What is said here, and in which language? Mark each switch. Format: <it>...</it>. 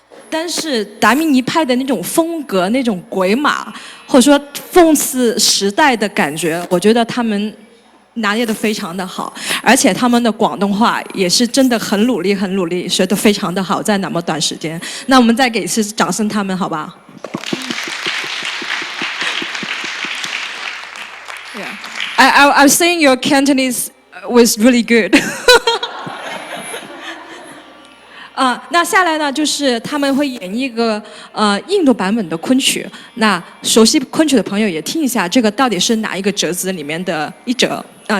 <zh>但是达明一派的那种风格、那种鬼马，或者说讽刺时代的感觉，我觉得他们拿捏得非常的好，而且他们的广东话也是真的很努力，学得非常的好，在那么短时间。那我们再给一次掌声，他们好吧？</zh> <en>Yeah. I was saying your Cantonese was really good.</en> <zh>那下来呢，就是他们会演一个印度版本的昆曲。那熟悉昆曲的朋友也听一下，这个到底是哪一个折子里面的一折啊？</zh>